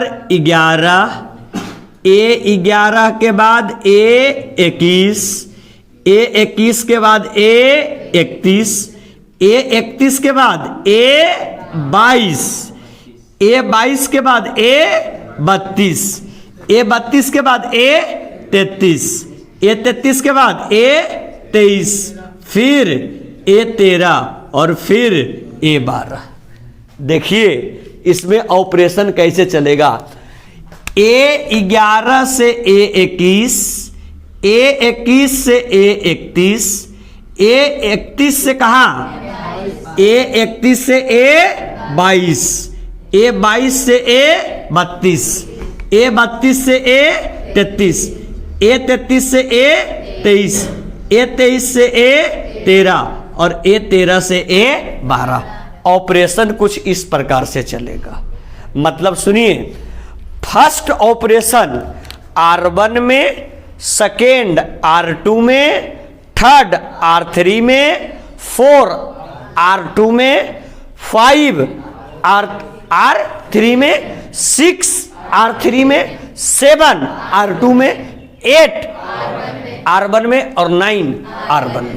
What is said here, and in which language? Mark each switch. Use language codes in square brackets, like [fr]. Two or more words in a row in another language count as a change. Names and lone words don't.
[hi] 11, A11 के बाद A21, A21 के बाद A31, A31 के बाद A22, A22 के बाद A32, A32 के बाद A33, A33 के बाद A23, फिर A13 और फिर A12। देखिए इसमें ऑपरेशन कैसे चलेगा। A11 से A21, A21 से A31, A31 से कहाँ? A31 से A22, A22 से A32, A32 से A33, A33 से A23, A23 से A13 और A13 से A12। ऑपरेशन कुछ इस प्रकार से चलेगा। मतलब सुनिए, फर्स्ट ऑपरेशन R1 में, सेकेंड R2 में, थर्ड R3 में, 4 R2 में, 5 R3 में, 6 R3 में, 7 R2 में, 8 R1 में और 9 R1 में।